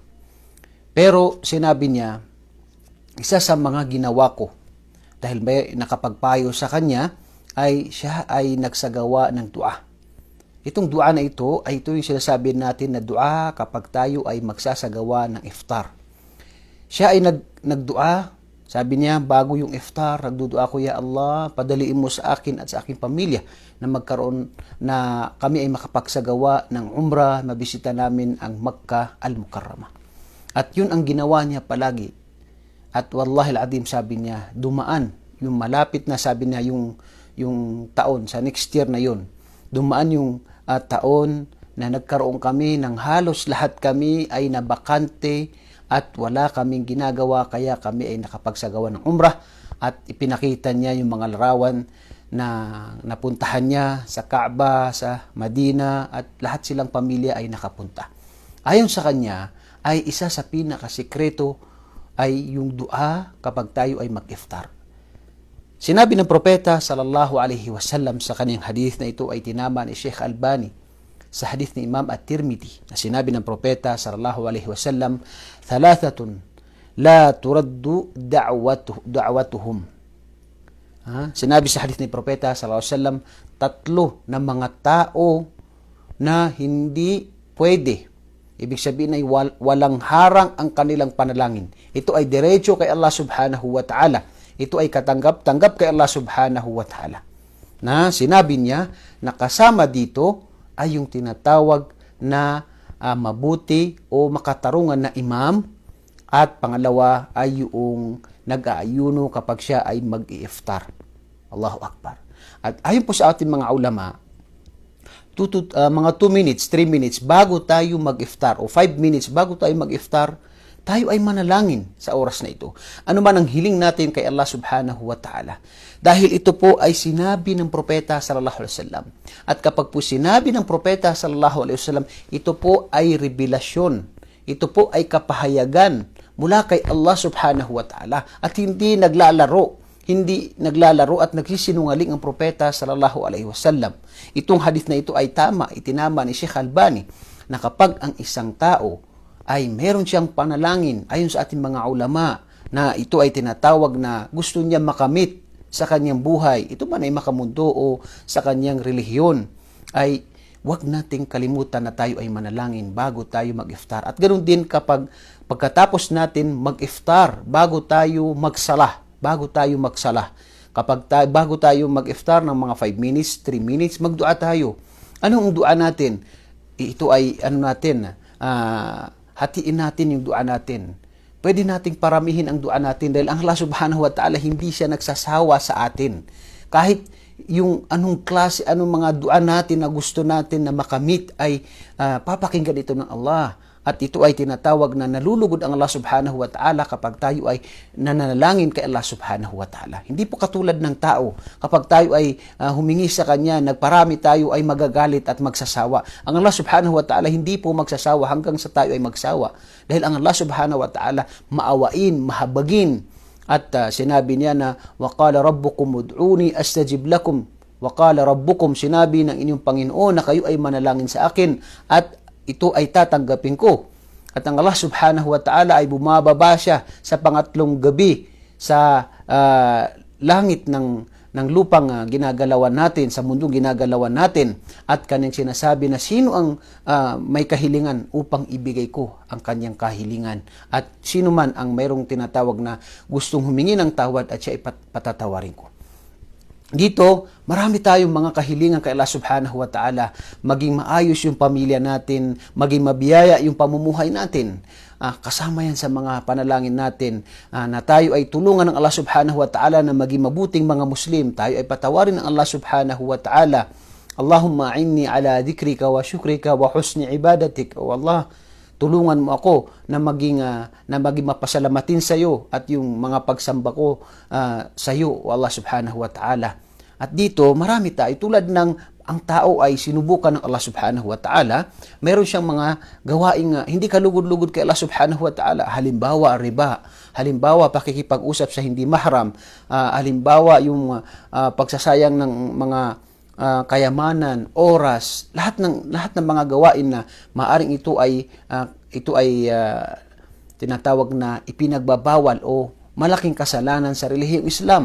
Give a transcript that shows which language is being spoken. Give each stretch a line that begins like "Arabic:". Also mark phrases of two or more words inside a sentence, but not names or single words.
Filipino: Pero sinabi niya, isa sa mga ginawa ko, dahil may nakapagpayo sa kanya, ay siya ay nagsagawa ng dua. Itong dua na ito ay ito yung sinasabi natin na dua kapag tayo ay magsasagawa ng iftar. Siya ay nagdua, sabi niya, bago yung iftar, nagdudua ko,
Arabic: يا الله,
Filipino: padaliin mo sa akin at sa aking pamilya na magkaroon na kami ay makapagsagawa ng umrah, mabisita namin ang Makkah al-Mukarramah. At yun ang ginawa niya palagi. At
Arabic: والله العظيم,
Filipino: sabi niya, dumaan yung malapit na, sabi niya, yung taon, sa
English: next year
Filipino: na yun, dumaan yung taon na nagkaroon kami ng halos lahat kami ay nabakante at wala kaming ginagawa, kaya kami ay nakapagsagawa ng umrah, at ipinakita niya yung mga larawan na napuntahan niya sa Kaaba, sa Madina, at lahat silang pamilya ay nakapunta. Ayon sa kanya, ay isa sa pinakasikreto ay yung dua kapag tayo ay mag-iftar. Sinabi ng propeta
Arabic: صلى الله عليه وسلم
Filipino: sa kanyang hadith na ito ay tinama ni Sheikh Albani sa hadith ni Imam At-Tirmidhi, na sinabi ng propeta
Arabic: صلى الله عليه وسلم ثلاثة لا ترد دعوتهم.
Filipino: Sinabi sa hadith ni propeta
Arabic: صلى الله عليه وسلم,
Filipino: tatlo na mga tao na hindi pwede, ibig sabihin ay walang harang ang kanilang panalangin. Ito ay diretso kay Allah
Arabic: سبحانه وتعالى.
Filipino: Ito ay katanggap-tanggap kay Allah
Arabic: سبحانه وتعالى.
Filipino: Na sinabi niya na kasama dito ay yung tinatawag na mabuti o makatarungan na imam, at pangalawa ay yung nag-aayuno kapag siya ay mag-i-iftar.
Arabic: الله أكبر.
Filipino: At ayon po sa ating mga ulama, mga 2 minutes, 3 minutes bago tayo mag-iftar, o 5 minutes bago tayo mag-iftar, tayo ay manalangin sa oras na ito. Ano man ang hiling natin kay Allah
Arabic: سبحانه وتعالى.
Filipino: Dahil ito po ay sinabi ng propeta
Arabic: صلى الله عليه وسلم.
Filipino: At kapag po sinabi ng propeta
Arabic: صلى الله عليه وسلم,
Filipino: ito po ay revelasyon. Ito po ay kapahayagan mula kay Allah
Arabic: سبحانه وتعالى.
Filipino: At hindi naglalaro at nagsisinungaling ang propeta
Arabic: صلى الله عليه وسلم.
Filipino: Itong hadith na ito ay tama, itinama ni Sheikh Albani, na kapag ang isang tao ay meron siyang panalangin, ayon sa ating mga ulama, na ito ay tinatawag na gusto niya makamit sa kanyang buhay, ito man ay makamundo o sa kanyang relihiyon, ay wag nating kalimutan na tayo ay manalangin bago tayo mag-iftar. At ganoon din kapag pagkatapos natin mag-iftar, bago tayo magsalah, bago tayo mag-iftar ng mga 5 minutes, 3 minutes, magdua tayo. Anong dua natin? Ito ay hatiin natin yung dua natin. Pwede nating paramihin ang dua natin dahil ang Allah
Arabic: سبحانه وتعالى
Filipino: hindi siya nagsasawa sa atin. Kahit yung anong klase, anong mga dua natin na gusto natin na makamit ay papakinggan ito ng Allah. At ito ay tinatawag na nalulugod ang Allah
Arabic: سبحانه وتعالى
Filipino: kapag tayo ay nananalangin kay Allah
Arabic: سبحانه وتعالى.
Filipino: Hindi po katulad ng tao. Kapag tayo ay humingi sa Kanya, nagparami tayo ay magagalit at magsasawa. Ang Allah
Arabic: سبحانه وتعالى
Filipino: hindi po magsasawa hanggang sa tayo ay magsawa. Dahil ang Allah
Arabic: سبحانه وتعالى
Filipino: maawain, mahabagin. At sinabi niya na,
Arabic: وَقَالَ رَبُّكُمْ ادعوني أستجب لكم. وَقَالَ رَبُّكُمْ,
Filipino: sinabi ng inyong Panginoon na kayo ay manalangin sa akin at ito ay tatanggapin ko. At ang Allah
Arabic: سبحانه وتعالى
Filipino: ay bumababa siya sa pangatlong gabi sa langit ng lupang ginagalawan natin, sa mundong ginagalawan natin. At kanyang sinasabi na sino ang may kahilingan upang ibigay ko ang kanyang kahilingan. At sino man ang mayroong tinatawag na gustong humingi ng tawad at siya ay patatawarin ko. Dito, marami tayong mga kahilingan kay Allah
Arabic: سبحانه وتعالى.
Filipino: Maging maayos yung pamilya natin, maging mabiyaya yung pamumuhay natin. Kasama yan sa mga panalangin natin na tayo ay tulungan ng Allah
Arabic: سبحانه وتعالى
Filipino: na maging mabuting mga Muslim. Tayo ay patawarin ng Allah
Arabic: سبحانه وتعالى. اللهم أعني على ذكرك وشكرك وحسن عبادتك.
Filipino: O Allah, tulungan mo ako na maging mapasalamatin sa iyo at yung mga pagsamba ko sa iyo, o Allah
Arabic: سبحانه وتعالى.
Filipino: At dito, marami tayo. Tulad ng ang tao ay sinubukan ng Allah
Arabic: سبحانه وتعالى,
Filipino: meron siyang mga gawaing hindi kalugod-lugod kay Allah
Arabic: سبحانه وتعالى.
Filipino: Halimbawa, riba. Halimbawa, pakikipag-usap sa hindi mahram. Halimbawa, yung pagsasayang ng mga kayamanan, oras, lahat ng mga gawain na maaring ito ay tinatawag na ipinagbabawal o malaking kasalanan sa relihiyong Islam.